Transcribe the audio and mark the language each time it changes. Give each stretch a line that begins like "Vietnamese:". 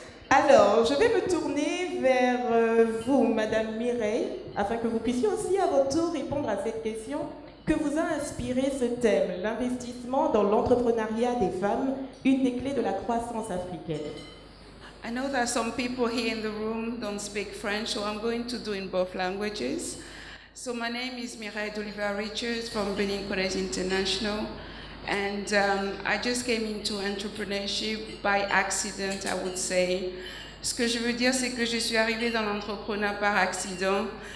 French: Alors, je vais me tourner vers vous, Madame Mireille, afin que vous puissiez aussi à votre tour répondre à cette question. Que vous a inspiré ce thème, l'investissement dans l'entrepreneuriat des femmes, une des clés de la croissance africaine?
English: I know that some people here in the room don't speak French, so I'm going to do in both languages. So my name is Mireille d'Oliva Richards from Benin College International. And I just came into entrepreneurship by accident, I would say.
French: Ce que je veux dire, c'est que je suis arrivée dans l'entrepreneuriat par accident.